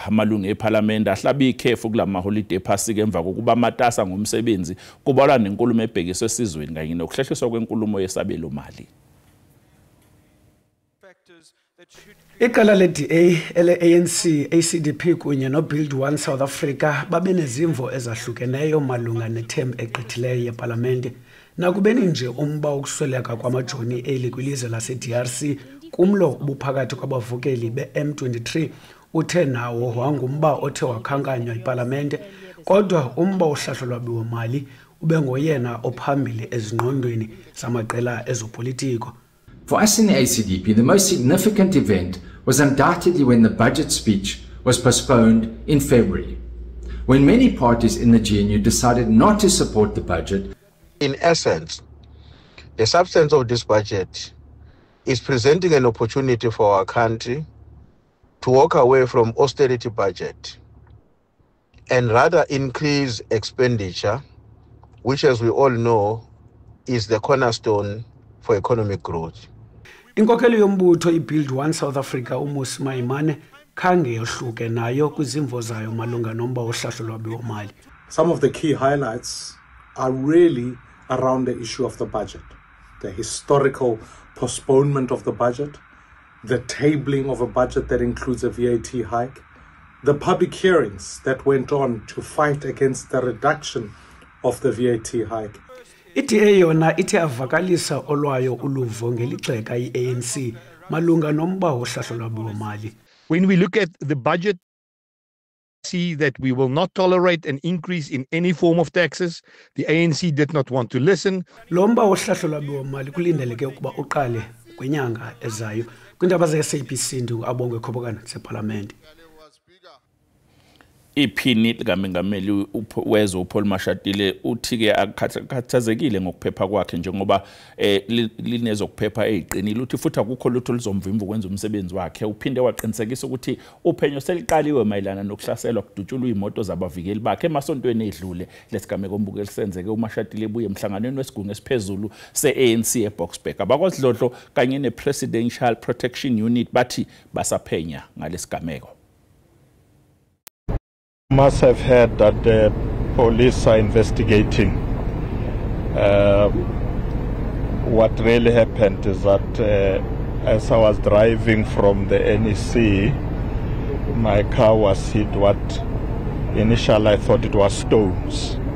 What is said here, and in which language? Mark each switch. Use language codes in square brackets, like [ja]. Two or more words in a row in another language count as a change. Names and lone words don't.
[zu] Amalungu eParliament ahlaba ikhefu kulama holiday ephasika emva kokuba matasa ngomsebenzi kubalwa nenkulumo ebhekiswe esizweni kanye nokuhlehliswa kwenkulumo yesabelo mali. [xh] Iqala le-DA, ele-ANC, ACDP kunye no-Build One South Africa babenezimvo ezahlukeneyo malunga nethembu egqithileyo yeParliament. Nakubeni nje umba wokusweleka kwamajoni eli kwilizwe lase-DRC kumlo ubuphakathi kwabavukeli be-M23 uthe nawo wangumba othe wakhankanywa iParliament, kodwa umba wohlahlo lwabiwo-mali ube ngoyena ophambili ezingqondweni zamaqela ezopolitiko. [en] For us in the ACDP, the most significant event was undoubtedly when the budget speech was postponed in February, when many parties in the GNU decided not to support the budget. In essence, the substance of this budget is presenting an opportunity for our country to walk away from austerity budget and rather increase expenditure, which, as we all know, is the cornerstone for economic growth. [xh] Inkokeli yombutho iBuild One South Africa uMusi Maimane khange yohluke nayo kwizimvo zayo malunga nomba wohlahlo lwabiwo-mali. [en] Some of the key highlights are really around the issue of the budget, the historical postponement of the budget, the tabling of a budget that includes a VAT hike, the public hearings that went on to fight against the reduction of the VAT hike. [xh] iDA yona ithe avakalisa olwayo uluvo ngelixeka iANC malunga nomba wohlahlo lwabiwo-mali. [en] When we look at the budget that we will not tolerate an increase in any form of taxes. The ANC did not want to listen. [xh] Lomba wohlahlo lwabiwo-mali kulindeleke ukuba uqale kwinyanga ezayo. Kwindaba ze-SABC ndu-Abongwe Khobokana seParliament. [zu] Iphini likaMengameli wezwe uPaul Mashatile uthi-ke akhathazekile ngokuphepha kwakhe njengoba linezokuphepha eziqinile uthi futhi akukho lutho luzomvimba ukwenza umsebenzi wakhe. Uphinde waqinisekisa ukuthi uphenyo seliqaliwe mayelana nokuhlaselwa kudutshulwa imoto zabavikeli bakhe emasontweni edlule. Lesigameko ombuke lisenzeke uMashatile ebuye emhlanganweni wesigungu esiphezulu se-ANC eBoksburg. AbakwaSidlodlo kanye ne-Presidential Protection Unit bathi basaphenya ngalesigameko. [en] Must have heard that the police are investigating. What really happened is that as I was driving from the NEC, my car was hit what initially I thought it was stones.